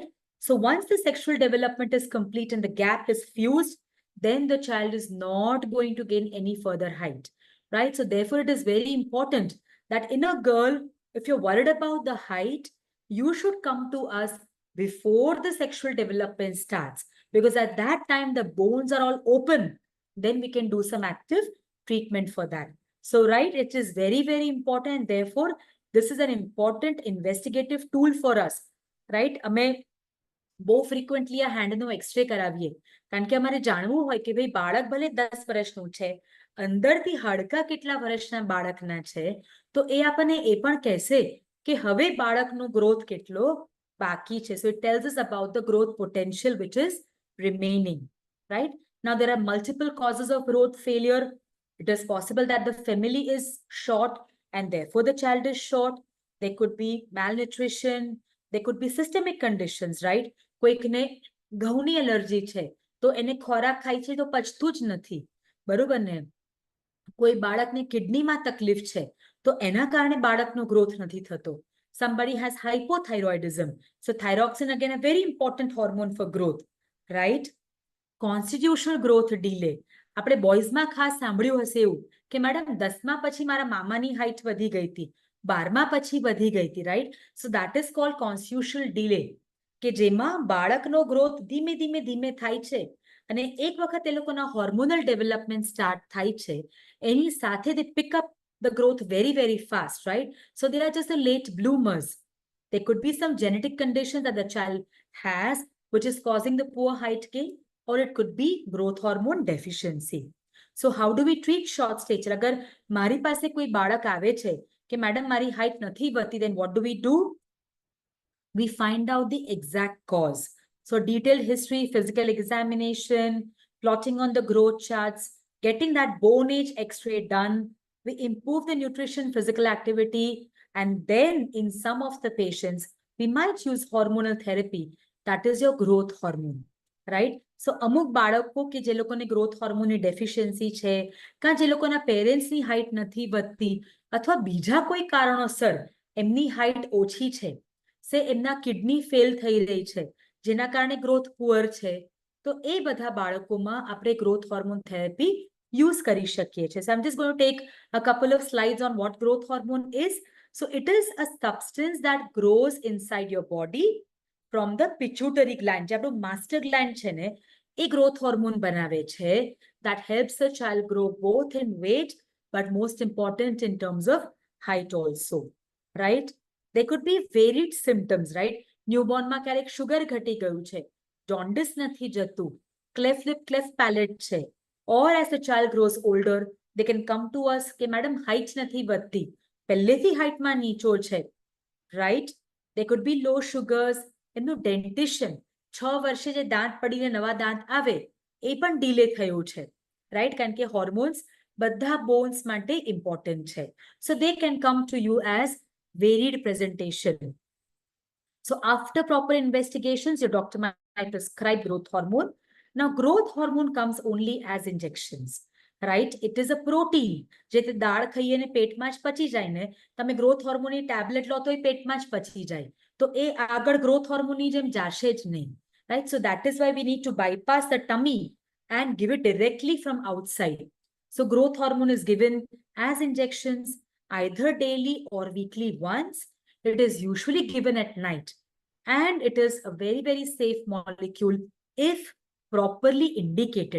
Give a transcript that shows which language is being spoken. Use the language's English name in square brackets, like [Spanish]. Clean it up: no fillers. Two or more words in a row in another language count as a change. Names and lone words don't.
[English] So once the sexual development is complete and the gap is fused, then the child is not going to gain any further height, right? So therefore it is very important that in a girl, if you're worried about the height, you should come to us before the sexual development starts, because at that time the bones are all open. Then we can do some active treatment for that. So, right, it is very, very important. Therefore, this is an important investigative tool for us, right? [Gujarati] અમે બહુ frequently આ [English] handનો X-ray [Gujarati] કરાવીએ કારણ કે અમારે જાણવું હોય કે ભાઈ બાળક ભલે 10 વર્ષનું છે, અંદરથી હાડકા કેટલા વર્ષના બાળકના છે, તો એ આપણને એ પણ કહેશે કે હવે બાળકનો ગ્રોથ કેટલો બાકી છે. [English] So it tells us about the growth potential which is remaining, right? Now there are multiple causes of growth failure. It is possible that the family is short and therefore the child is short. There could be malnutrition. There could be systemic conditions, right? [Gujarati] કોઈકને ઘઉંની એલર્જી છે તો એને ખોરાક ખાય છે તો પચતું જ નથી, બરોબર ને? કોઈ બાળકને કિડનીમાં તકલીફ છે તો એના કારણે બાળકનો ગ્રોથ નથી થતો. [English] Somebody has hypothyroidism. So thyroxine, again, a very important hormone for growth, right? Constitutional growth delay. [Gujarati] આપણે બોયઝમાં ખાસ સાંભળ્યું હશે એવું કે મેડમ 10મા પછી મારા મામાની હાઈટ વધી ગઈ હતી, 12મા પછી વધી ગઈ હતી, [English] right? So that is called constitutional delay, [Gujarati] કે જેમાં બાળકનો ગ્રોથ ધીમે ધીમે ધીમે થાય છે અને એક વખત એ લોકોના [English] hormonal development start [Gujarati] થાય છે એની સાથે [English] they pick up the growth very, very fast, right? So they are just the late bloomers. There could be some genetic condition that the child has, which is causing the poor height gain, or it could be growth hormone deficiency. So how do we treat short stature? અગર મારી પાસે કોઈ બાળક આવે છે કે મેડમ મારી હાઈટ નથી વધતી, then what do we do? We find out the exact cause. So detailed history, physical examination, plotting on the growth charts, getting that bone age x-ray done. We improve the nutrition, physical activity, and then in some of the patients, we might use hormonal therapy. That is your growth hormone, right? [Gujarati] So અમુક બાળકો કે જે લોકોને [English] growth hormone deficiency [Gujarati] છે, કાં જે લોકોના [English] parents height [Gujarati] નથી વધતી, અથવા બીજા કોઈ કારણોસર એમની હાઈટ ઓછી છે, સે એમના [English] kidney fail [Gujarati] થઈ રહી છે, જેના કારણે [English] growth poor [Gujarati] છે, તો એ બધા બાળકોમાં આપણે [English] growth hormone therapy use [Gujarati] કરી શકીએ છીએ. [English] So I'm just going to take a couple of slides on what growth hormone is. So it is a substance that grows inside your body from the pituitary gland. [Gujarati] જે આપણું [English] master gland [Gujarati] છે ને, એ [English] growth hormone [Gujarati] બનાવે છે, [English] that helps the child grow both in weight, but most important in terms of height also, right? There could be varied symptoms, right? [Gujarati] Newborn માં ક્યારેક sugar ઘટી ગયું છે, jaundice નથી જતું, [English] cleft lip, cleft palate છે, or as the child grows older, they can come to us કે madam height [Gujarati] નથી વધતી, પહેલેથી [English] height [Gujarati] માં નીચો છે, [English] right? There could be low sugars. [Gujarati] એમનું ડેન્ટિશન 6 વર્ષે જે દાંત પડીને નવા દાંત આવે એ પણ ડીલે થયું છે, રાઈટ? કારણ કે હોર્મોન્સ બધા બોન્સ માટે ઇમ્પોર્ટન્ટ છે. [English] So they can come to you as varied presentation. So after proper investigations, your doctor might prescribe growth hormone. Now growth hormone comes only as injections, right? It is a protein. [Gujarati] જે દાળ ખાઈએ ને પેટમાં જ પચી જાય ને, તમે [English] growth hormone tablet [Gujarati] લો તો એ પેટમાં જ પચી જાય, તો એ આગળ [English] growth hormone [Gujarati] જેમ જાશે જ નહીં, [English] right? So that is why we need to bypass the tummy and give it directly from outside. So growth hormone is given as injections either daily or weekly once. It is usually given at night, and it is a very, very safe molecule if properly indicated.